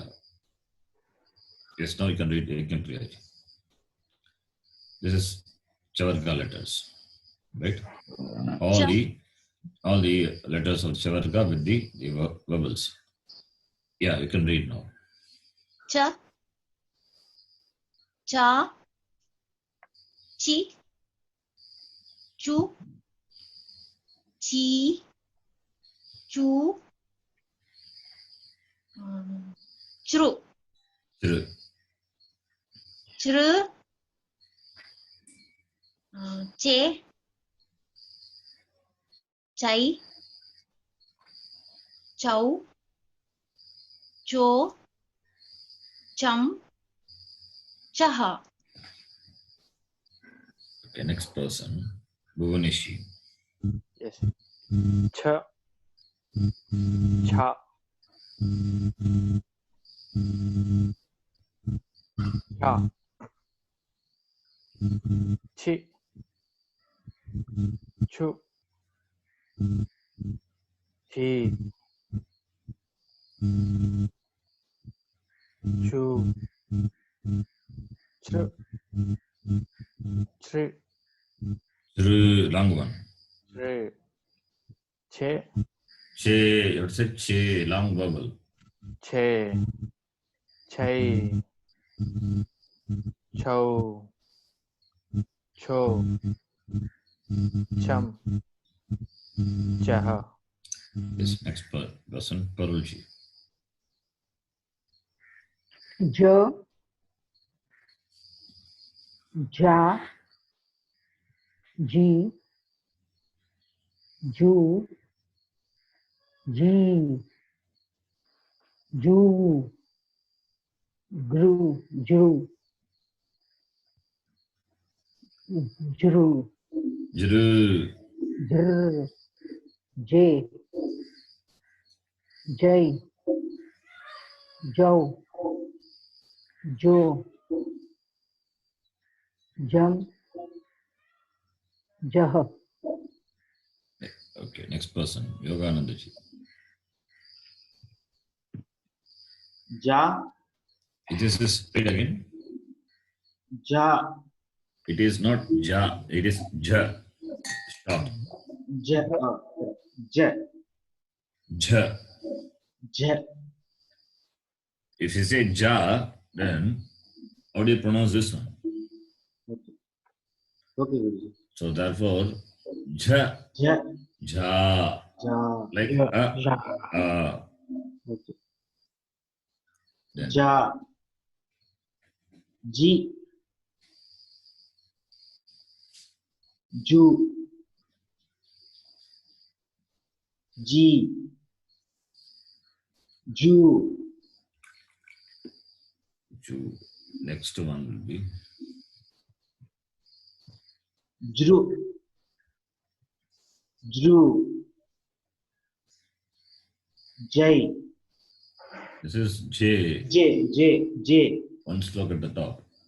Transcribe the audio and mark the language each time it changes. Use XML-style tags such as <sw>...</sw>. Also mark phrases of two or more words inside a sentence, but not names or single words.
<en>Yes, now you can read. You can read. This is Chavarga letters, right? All the letters of Chavarga with the vowels. Yeah, you can read now.</en> <sa>Cha. Cha. Chi. Chu. Chi. Chu. Chru. Chru. Chru. Che. Chai. Chow. Cho. Chum. Chaha.</sa> <en>Okay, next person. Bhuvanishi. Yes.</en> <sa>Cha. Cha. Cha. Chi. Chu. Chi. Chu. Chru. Chru.</sa> <en>Chru, long one.</en> <sa>che, Che,</sa> <en>you have to say che, long vowel.</en> <sa>che, chai, chow, cho, cham, chah,</sa> <en>Yes, next person, Parulji.</en> <sa>J, Ja, Ji, Ju, Ji, Ju, Gru, Ju, Jru, Jru, Jr, J, Jai, Jo, Jo, Jam, Jah,</sa> <en>okay, next person, Yoganandaji.</en> <sa>Ja,</sa> <en>It is this, read again.</en> <sa>Ja,</sa> <en>It is not ja, it is ja. Stop.</en> <sa>Ja, Ja, Ja. Ja.</sa> <en>If you say ja, then how do you pronounce this one? Okay, Guruji. So therefore,</en> <sa>ja, Ja, ja, Ja,</sa> <en>like</en> <sa>ja,</sa> <en>okay. Then</en> <sa>Ja, Ji, Ju, Ji, Ju, Ju.</sa> <en>Next one will be</en> <sa>Jru, Jru, Jai,</sa> <en>this is J.</en> <sa>J,</sa> <en>One stroke at the top.</en>